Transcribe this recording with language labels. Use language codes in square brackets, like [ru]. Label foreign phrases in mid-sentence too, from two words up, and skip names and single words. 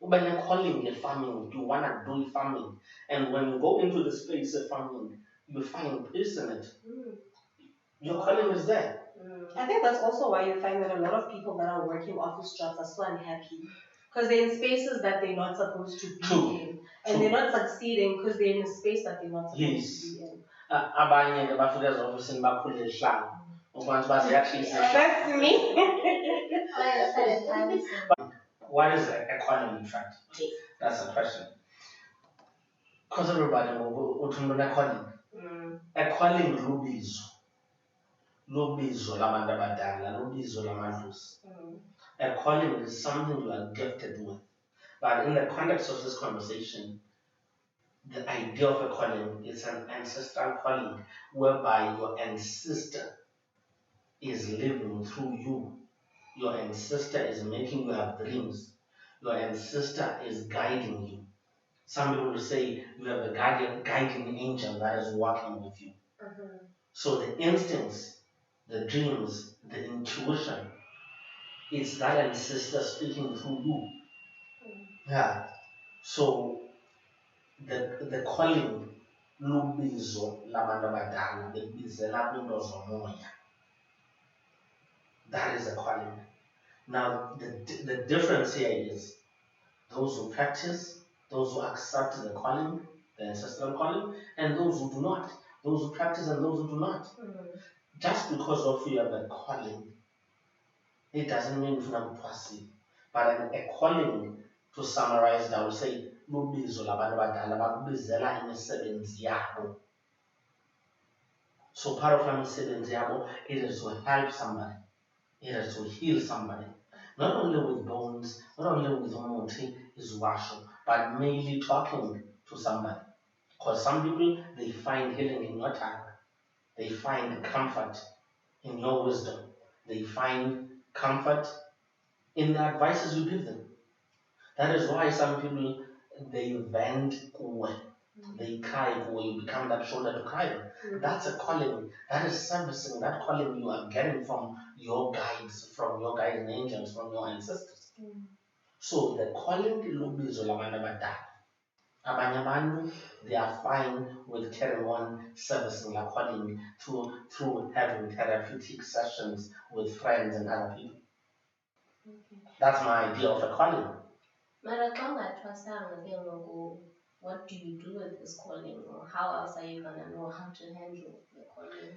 [en] When you're calling it farming, you want to do farming. And when you go into the space of farming, you find peace in it. Your calling is there. I think that's also why you find that a lot of people that are working office jobs are so unhappy. Because they're in spaces that they're not supposed to be True. in. And they're not succeeding because they're in a space that they're not supposed to be in. [zu] Abanye ke bafika ezofisini bakhule ehlanga. Ubantu baziyahlisa. [en] That's me. What is the economy in fact? That's the question. Because everybody will calling. [zu] Calling lubizo labantu abadala, lubizo lamadlozi. [en] Calling is something you are gifted with. But in the context of this conversation, the idea of a calling is an ancestral calling whereby your ancestor is living through you. Your ancestor is making you have dreams. Your ancestor is guiding you. Some people will say you have a guiding angel that is working with you. So the instincts, the dreams, the intuition, it's that ancestor speaking through you. Yeah. So the calling [zu] lubizo labantu abadala libizela into zomoya. [en] That is a calling. Now the difference here is those who practice, those who accept the calling, the ancestral calling, and those who do not. Those who practice and those who do not. Just because of you have a calling, it doesn't mean you're not passive. But a calling, to summarize, I would say, [zu] lubizo labantu abadala bakubizela imisebenzi yabo. [en] So part of [zu] imisebenzi yabo, [en] it is to help somebody. It is to heal somebody. Not only with bones, not only with umuthi is washo, but mainly talking to somebody. Because some people, they find healing in your tongue. They find comfort in your wisdom. They find comfort in the advices you give them. That is why some people, they vent away. They cry away. You become that shoulder to cry on. That's a calling. That is servicing. That calling you are getting from your guides, from your guiding angels, from your ancestors. So the calling [zu] lubizo labantu abadala. Abanye abantu, [en] they are fine with carrying on servicing their calling through having therapeutic sessions with friends and other people. That's my idea of a calling. What do you do with this calling, or how else are you gonna know how to handle the calling?